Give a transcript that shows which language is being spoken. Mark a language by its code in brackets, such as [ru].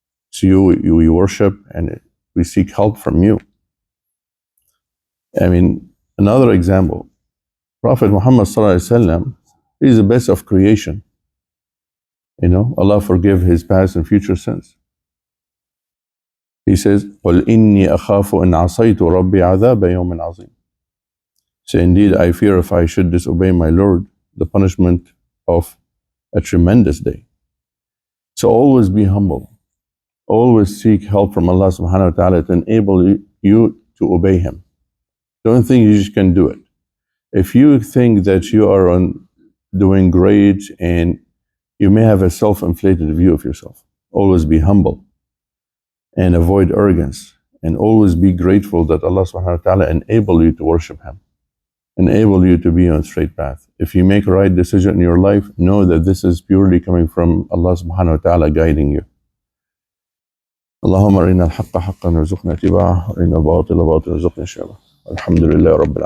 [en] So we worship and we seek help from you. I mean, another example, Prophet Muhammad sallallahu alaihi wasallam, he's the best of creation. You know, Allah forgive his past and future sins. He says, [ar] قُلْ إِنِّي أَخَافُ إِنْ عَصَيْتُ رَبِّي عَذَابَ يَوْمٍ عَظِيمٍ. [en] So indeed, I fear if I should disobey my Lord, the punishment of a tremendous day. So always be humble. Always seek help from Allah subhanahu wa ta'ala to enable you to obey Him. Don't think you just can do it. If you think that you are doing great and you may have a self-inflated view of yourself, always be humble and avoid arrogance, and always be grateful that Allah subhanahu wa ta'ala enable you to worship Him, enable you to be on a straight path. If you make a right decision in your life, know that this is purely coming from Allah subhanahu wa ta'ala guiding you. [ar] اللهم أرنا الحق حقا وارزقنا اتباعه وأرنا الباطل باطلا وارزقنا اجتنابه. الحمد لله رب العالمين.